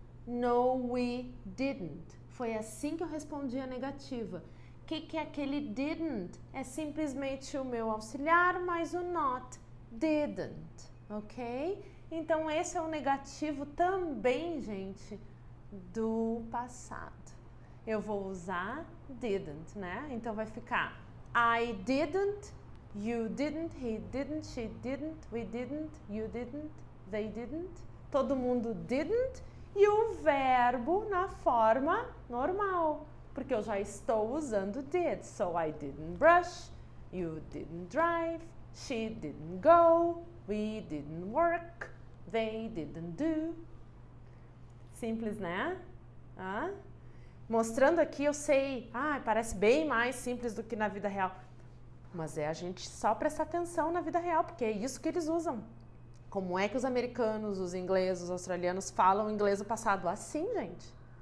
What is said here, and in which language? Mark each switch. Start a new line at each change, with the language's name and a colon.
English: No, we didn't.
Portuguese: Foi assim que eu respondi a negativa. O que é aquele didn't? É simplesmente o meu auxiliar mais o not. Didn't. Ok? Então, esse é o negativo também, gente, do passado. Eu vou usar didn't, né? Então, vai ficar
English: I didn't, you didn't, he didn't, she didn't, we didn't, you didn't, they didn't.
Portuguese: Todo mundo didn't e o verbo na forma normal, porque eu já estou usando did.
English: So, I didn't brush, you didn't drive, she didn't go, we didn't work, they didn't do.
Portuguese: Simples, né? Mostrando aqui, eu sei, parece bem mais simples do que na vida real. Mas é a gente só prestar atenção na vida real, porque é isso que eles usam. Como é que os americanos, os ingleses, os australianos falam inglês no passado? Assim, gente.